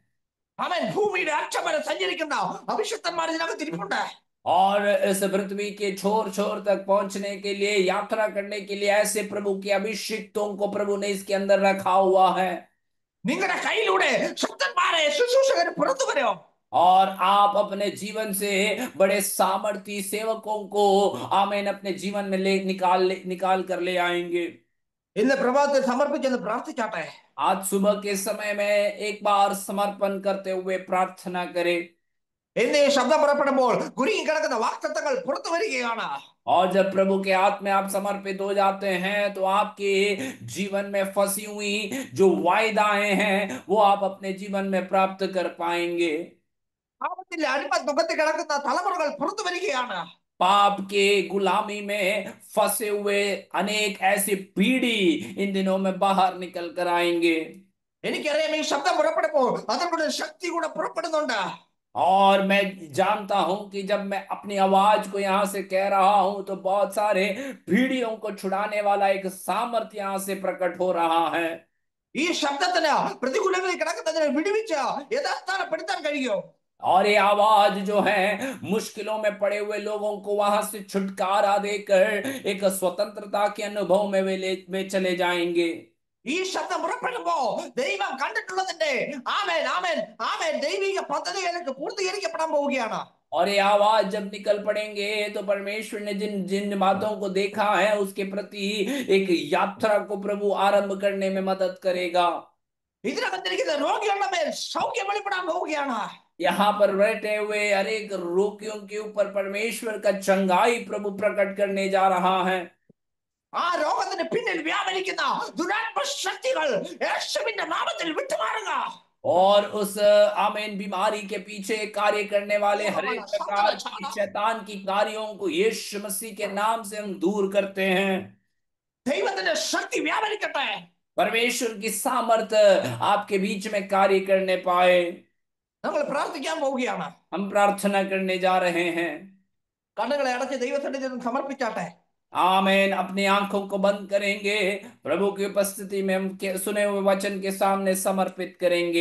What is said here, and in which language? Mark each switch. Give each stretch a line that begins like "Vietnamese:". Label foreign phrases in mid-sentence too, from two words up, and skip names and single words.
Malayalam: അവൻ ഭൂമിയുടെ അറ്റം വരെ സഞ്ചരിക്കുന്ന അഭിഷിക്തന്മാർ ഇതിനകത്ത് ഇരിപ്പുണ്ട്.
Hindi: और इस पृथ्वी के छोर छोर तक पहुंचने के लिए यात्रा करने के लिए ऐसे प्रभु के अभिषिक्तों को प्रभु ने इसके अंदर रखा हुआ है।
Malayalam: നിങ്ങളുടെ കയ്യിലൂടെ ശക്തന്മാരെ ശുശ്രൂഷകർ പുറത്തു വരും.
Hindi: और आप अपने जीवन से बड़े सामर्थी सेवकों को आमीन अपने जीवन में निकाल कर ले आएंगे।
Malayalam: ഇന്ന് പ്രഭാതത്തിൽ സമർപ്പിച്ചെന്ന് പ്രാർത്ഥിച്ചാട്ടെ.
Hindi: आज सुबह के समय में एक बार समर्पण करते हुए प्रार्थना करें।
Malayalam: ഇന്ന് ഈ ശബ്ദം പുറപ്പെടുമ്പോൾ കുരുങ്ങി കിടക്കുന്ന വാഗ്ദത്തങ്ങൾ പുറത്തു വരികയാണ്.
Hindi: और जब प्रभु के हाथ में आप समर्पित हो जाते हैं तो आपके जीवन में फंसी हुई जो वायदाएं हैं वो आप अपने जीवन में प्राप्त कर पाएंगे।
Malayalam: പാപത്തിന്റെ അടിമത്വത്തിൽ കിടക്കുന്ന തലമുറകൾ പുറത്തു വരികയാണ്.
Hindi: पाप के गुलामी में फंसे हुए अनेक ऐसी पीढ़ी इन दिनों में बाहर निकल कर आएंगे।
Malayalam: എനിക്കറിയാം ഈ ശബ്ദം പുറപ്പെടുമ്പോൾ അതിനുള്ള ശക്തി കൂടെ പുറപ്പെടുന്നുണ്ട്.
Hindi: और मैं जानता हूं कि जब मैं अपनी आवाज को यहाँ से कह रहा हूं तो बहुत सारे पीढ़ियों को छुड़ाने वाला एक सामर्थ्य यहाँ से प्रकट हो रहा है।
Malayalam: ഈ ശബ്ദത്തിന് പ്രതികൂലങ്ങളിൽ കിടക്കുന്നതിനെ വിടുവിച്ച് യഥാസ്ഥാനപ്പെടുത്താൻ കഴിയും.
Hindi: और ये आवाज जो है मुश्किलों में पड़े हुए लोगों को वहां से छुटकारा देकर एक स्वतंत्रता के अनुभव में वे चले जाएंगे।
Malayalam: ഈ ശബ്ദം പുറപ്പെടുമ്പോ ദൈവം കണ്ടിട്ടുള്ളതിന്റെ ആമേൻ ആമേൻ ആമേൻ ദൈവിക പദ്ധതികൾക്ക് പൂർത്തീകരിക്കപ്പെടാൻ പോവുകയാണ്.
Hindi: और ये आवाज जब निकल पड़ेंगे तो परमेश्वर ने जिन जिन बातों को देखा है उसके प्रति एक यात्रा को प्रभु आरंभ करने में मदद करेगा।
Malayalam: ഇതിനകത്തിരിക്കുന്ന രോഗികളുടെ മേൽ സൗഖ്യം വെളിപ്പെടാൻ പോവുകയാണ്.
Hindi: यहाँ पर बैठे हुए अनेक रोगियों के ऊपर परमेश्वर का चंगाई प्रभु प्रकट करने जा रहा है।
Malayalam: ആ രോഗത്തിന് പിന്നിൽ വ്യാപരിക്കുന്ന ദുരാത്മ ശക്തികൾ യേശുവിന്റെ നാമത്തിൽ വിട്ടുമാറുക.
Hindi: और उस आमीन बीमारी के पीछे कार्य करने वाले हर एक प्रकार की शैतान की कार्यों को यीशु मसीह के नाम से हम दूर करते हैं।
Malayalam: ദൈവത്തിന്റെ ശക്തി വ്യാപരിക്കട്ടെ.
Hindi: परमेश्वर की सामर्थ आपके बीच में कार्य करने पाए।
Malayalam: നമ്മൾ പ്രാർത്ഥിക്കാൻ പോവുകയാണ്.
Hindi: हम प्रार्थना करने जा रहे हैं।
Malayalam: കണ്ണുകളെ അടച്ച് ദൈവസന്നിധിയിൽ സമർപ്പിച്ചാട്ടെ.
Hindi: आमीन। अपनी आंखों को बंद करेंगे, प्रभु की उपस्थिति में हम सुने हुए वचन के सामने समर्पित करेंगे।